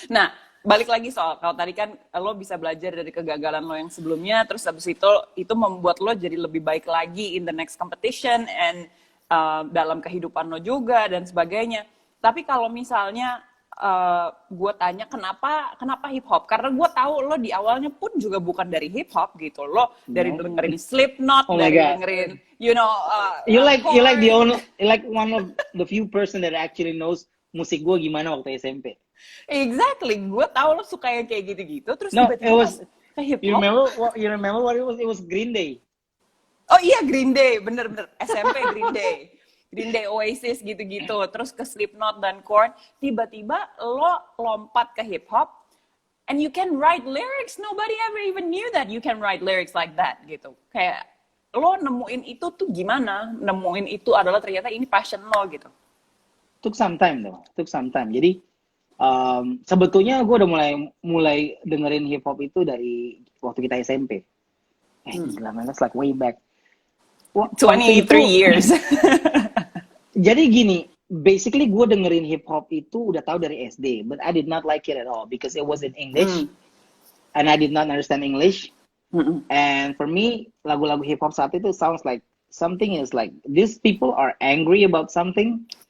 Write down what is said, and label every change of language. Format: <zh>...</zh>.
<id>Nah, balik lagi soal kalau tadi kan lo bisa belajar dari kegagalan lo yang sebelumnya, terus habis itu membuat lo jadi lebih baik lagi</id> <en>in the next competition and</en> <id>dalam kehidupan lo juga dan sebagainya. Tapi kalau misalnya gue tanya kenapa hip hop, karena gue tahu lo di awalnya pun juga bukan dari hip hop gitu, lo dari dengerin Slipknot, dengerin you like</id> <en>one of the few person that actually knows</en> <id>musik gue gimana waktu SMP. Exactly, gue tahu lo suka yang kayak gitu-gitu, terus tiba-tiba ke hip hop.</id> <en>You remember what it was? It was Green Day.</en> <id>Oh iya, Green Day, bener SMP Green Day, Oasis gitu-gitu, terus ke Slipknot dan Korn, tiba-tiba lo lompat ke hip hop,</id> <en>and you can write lyrics. Nobody ever even knew that you can write lyrics like that gitu.</en> <id>Kayak lo nemuin itu tuh gimana? Nemuin itu adalah ternyata ini passion lo gitu.</id> <en>Took some time.</en> <id>Jadi sebetulnya gue udah mulai dengerin hip hop itu dari waktu kita SMP.</id> <en>Gila, man, that's like way back. 23 years.</en> <id>Jadi gini, basically gue dengerin hip hop itu udah tahu dari SD,</id> <en>but I did not like it at all because it was in English, and I did not understand English. And for me,</en> <id>lagu-lagu hip hop saat itu</id> <en>sounds like something is like these people are angry about something.</en>